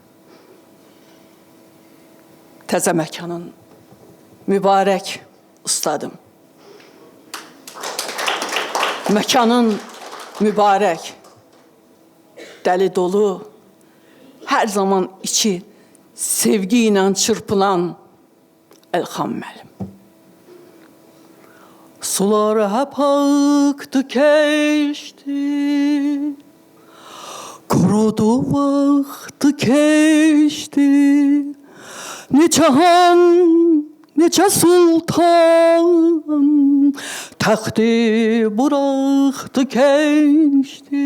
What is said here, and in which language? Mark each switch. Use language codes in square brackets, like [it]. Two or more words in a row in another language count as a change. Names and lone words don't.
[az] Təzə məkanın mübarək ustadım. Məkanın mübarək, dəli dolu, hər zaman içi sevgi ilə çırpılan Elxan müəllim. [tr] Sular hep aktı keçti, kurudu vakti keçti. Neçə han, neçə sultan, taxtı bıraktı keçti.